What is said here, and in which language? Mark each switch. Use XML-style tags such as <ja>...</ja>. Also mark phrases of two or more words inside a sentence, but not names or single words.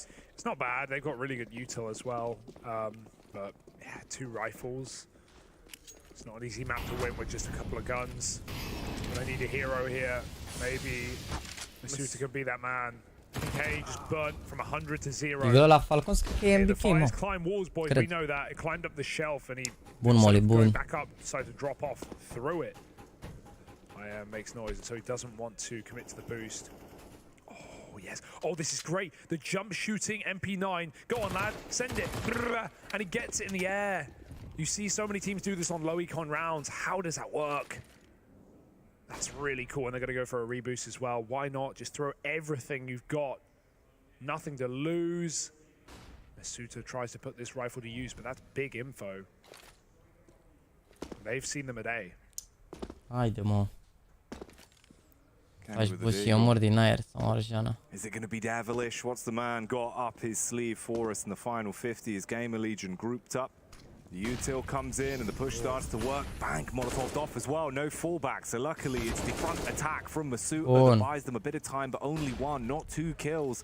<en>It's not bad, they've got really good util as well, but yeah, 2 rifles. It's not an easy map to win with just a couple of guns. But I need a hero here, maybe Masuta can be that man. NBK just burnt from 100 to 0.</en> <ro>Eu la Falcons cred că e NBK, mă.</ro> <en>Climb walls, boys. We know that. It climbed up the shelf and he back up, decided to drop off through it. Makes noise, so he doesn't want to commit to the boost. Oh, yes. Oh, this is great. The jump shooting MP9. Go on, lad. Send it. And he gets it in the air. You see so many teams do this on low econ rounds. How does that work? That's really cool. And they're going to go for a reboost as well. Why not? Just throw everything you've got. Nothing to lose. Masuta tries to put this rifle to use, but that's big info. They've seen them a day.</en> <ro>Haide, mă. Faci buși omori din aer sau Arjana.</ro> <en>Is it going to be Devilish? What's the man got up his sleeve for us in the final 50? Is Gamerlegion grouped up? The util comes in and the push starts to work. Bank Molotoved off as well. No fallback. So luckily it's the front attack from Masuta that buys them a bit of time, but only 1, not 2 kills.</en>